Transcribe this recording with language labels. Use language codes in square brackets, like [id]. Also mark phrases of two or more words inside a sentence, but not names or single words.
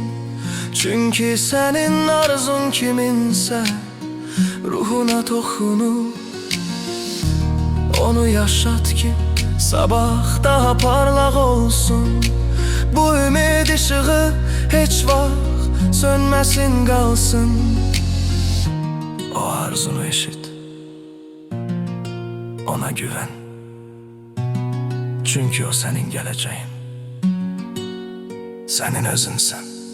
[az] Çünki sənin arzun kiminsə ruhuna toxunub. Onu yaşat ki sabah daha parlaq olsun. Bu ümid işığı heç vaxt sönməsin qalsın. O arzunu eşit, ona güvən. [tr] Çünkü o senin geleceğin, senin özünsən.